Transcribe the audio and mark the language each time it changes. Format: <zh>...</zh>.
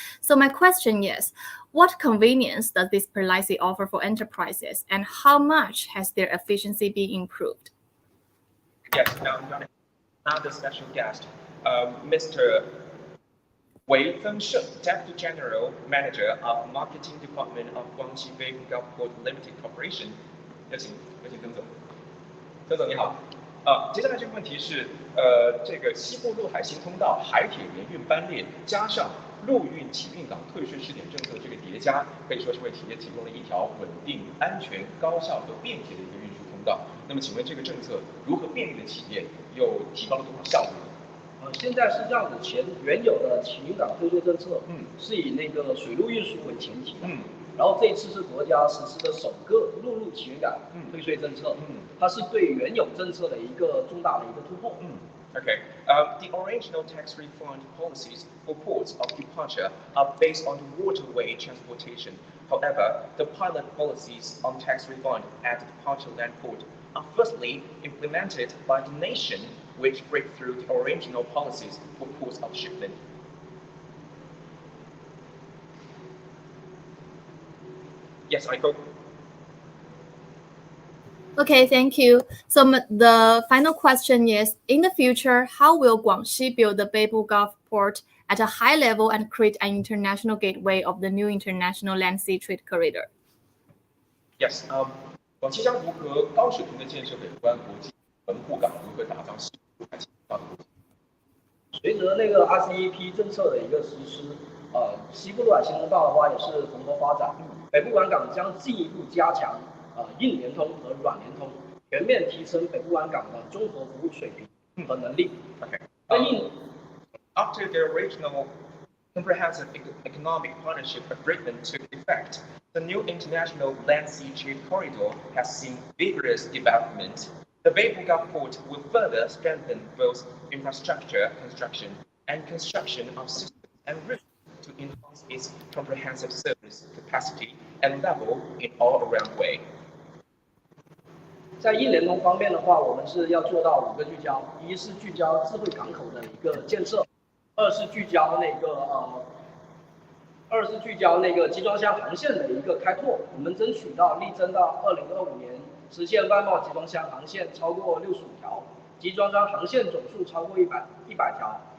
<en>So my question is, what convenience does this policy offer for enterprises, and how much has their efficiency been improved? Yes, now I'm going to have the special guest, Mr. Wei Fengsheng, Deputy General Manager of Marketing Department of Guangxi Beibu Gulf Port Limited Corporation.</en> <zh>有请曾总。曾总你好。接下来这个问题是，这个西部陆海新通道海铁联运班列加上陆运起运港退税试点政策这个叠加，可以说是为企业提供了一条稳定、安全、高效和便捷的一个运输通道。那么，请问这个政策如何便利了企业，又提高了多少效率？现在是这样子，原有的起运港退税政策，是以那个水陆运输为前提的，然后这一次是国家实施的首个陆路起运港退税政策，它是对原有政策的一个重大的一个突破。</zh> <en>Okay. The original tax refund policies for ports of departure are based on waterway transportation. However, the pilot policies on tax refund at the departure land port are firstly implemented by the nation, which break through the original policies for ports of shipment. Yes, Eiko. Okay, thank you. So the final question is, in the future, how will Guangxi build the Beibu Gulf Port at a high level and create an international gateway of the new international land-sea trade corridor?</en> <zh>Yes, 广西将如何高水平的建设北部湾国际门户港，如何打造西部海情报的国际？随着那个 RCEP 政策的一个实施，西部陆海新通道的话也是蓬勃发展。北部湾港将进一步加强硬联通和软联通，全面提升北部湾港的综合服务水平和能力。</zh> <en>Okay. After the original comprehensive economic partnership agreement took effect, the new international land-sea trade corridor has seen vigorous development. The Beibu Gulf Port will further strengthen both infrastructure construction and construction of systems and routes to enhance its comprehensive service capacity and level in all-around way.</en> <zh>在硬联通方面的话，我们是要做到5个聚焦：一是聚焦智慧港口的一个建设，二是聚焦那个集装箱航线的一个开拓。我们争取力争到2025年实现外贸集装箱航线超过65条，集装箱航线总数超过100条。</zh>